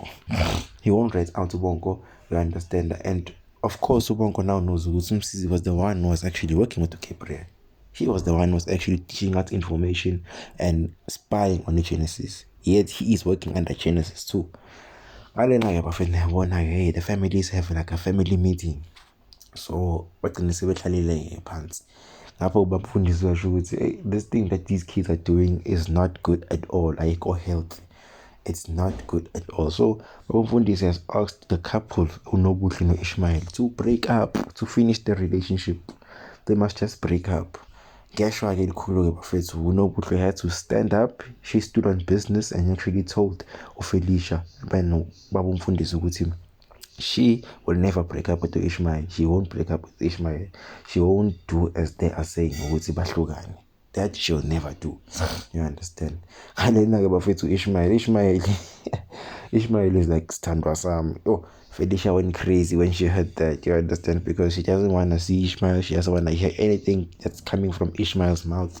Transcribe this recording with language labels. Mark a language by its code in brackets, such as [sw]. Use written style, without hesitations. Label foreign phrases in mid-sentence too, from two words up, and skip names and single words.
[en] He won't rat out to Bonko, you understand? And of course, Bonko now knows ukuthi Umsizi was the one who was actually working with Gabriel. He was the one who was actually teaching out information and spying on the Genesis. Yet he is working under Genesis too. Hey, the family is having like a family meeting. So [zu] bagcine sebehlalile phansi ngapho bafundiswa ukuthi [en] this thing that these kids are doing is not good at all, ayikho healthy. It's not good at all. So Bafundisi has asked the couple uNobuhle no Ishmael to break up, to finish the relationship. They must just break up. [zu] Ngeshwa ke likhulu ke bafethu uNobuhle [en] had to stand up. She stood on business and actually told uFelicia [zu] babumfundisi ukuthi [en] she will never break up with Ishmael. She won't break up with Ishmael. She won't do as they are saying [zu] ukuthi bahlukane. [en] That she'll never do. You understand? Ishmael Ishmael is like Standwa Sam. Oh, Felicia went crazy when she heard that. You understand? Because she doesn't want to see Ishmael. She doesn't want to hear anything that's coming from Ishmael's mouth.